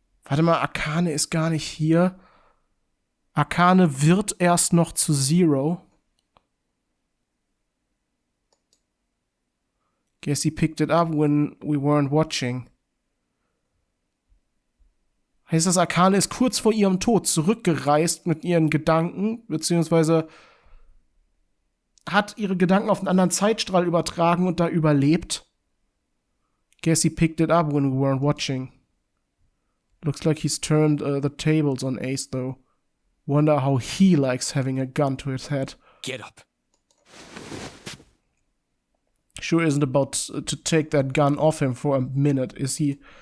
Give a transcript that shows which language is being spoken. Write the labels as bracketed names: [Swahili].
[German] Warte mal, Akane ist gar nicht hier. Akane wird erst noch zu Zero. [English] Guess he picked it up when we weren't watching. [German] Heißt das, Akane ist kurz vor ihrem Tod zurückgereist mit ihren Gedanken, beziehungsweise hat ihre Gedanken auf einen anderen Zeitstrahl übertragen und da überlebt? [English] Guess he picked it up when we weren't watching. Looks like he's turned the tables on Ace, though. Wonder how he likes having a gun to his head. Get up. Sure isn't about to take that gun off him for a minute, is he?